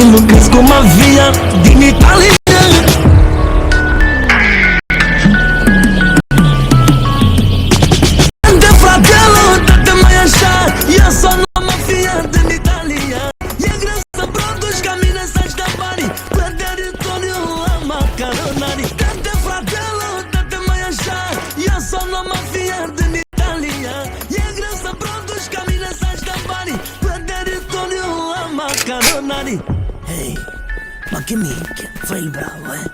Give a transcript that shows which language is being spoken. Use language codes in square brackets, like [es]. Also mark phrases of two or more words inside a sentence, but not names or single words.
[ro] Mă cresc cu mafia din Italia. De fratello, dă-te mai așa, eu sunt la mafia din Italia. E greu să produci ca mine să-și dea banii pe teritoriul la macaronari. De fratello, dă-te mai așa, eu sunt la mafia din Italia. E greu să produci ca mine să-și dea banii pe teritoriul la macaronari. [it] Hey, ma che minchia, fai il bravo, eh?